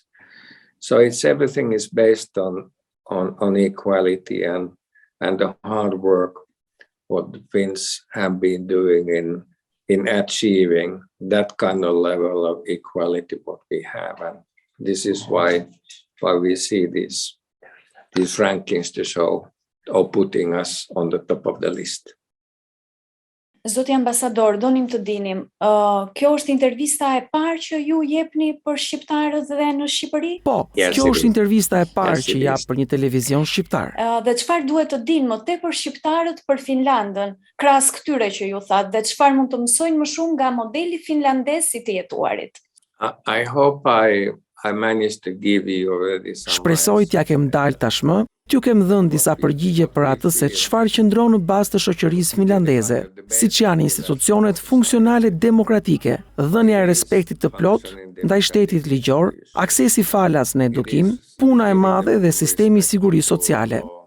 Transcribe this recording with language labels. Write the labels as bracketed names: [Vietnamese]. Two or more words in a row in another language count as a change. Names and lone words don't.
[English] So everything is based on equality and the hard work what the Finns have been doing in achieving that kind of level of equality what we have. And this is why we see these rankings to show or putting us on the top of the list. [Albanian] Zoti ambasador, donim të dinim, kjo është intervista e parë që ju jepni për shqiptarët dhe në Shqipëri? Po, kjo është intervista e parë që jap për një televizion shqiptar. Dhe çfarë duhet të dinë më tepër shqiptarët për Finlandën, krahas këtyre që ju thatë, dhe çfarë mund të mësojnë më shumë nga modeli finlandez si të jetuarit? [English] I hope I managed to give you already some. [Albanian] Shpresoj t'ja kem dalë tashmë, t'ju kem dhënë disa përgjigje për atë se çfarë qëndron në bazë të shoqërisë finlandeze, siç janë institucionet funksionale demokratike, dhënia e respektit të plot ndaj shtetit ligjor, aksesi falas në edukim, puna e madhe dhe sistemi i sigurisë sociale.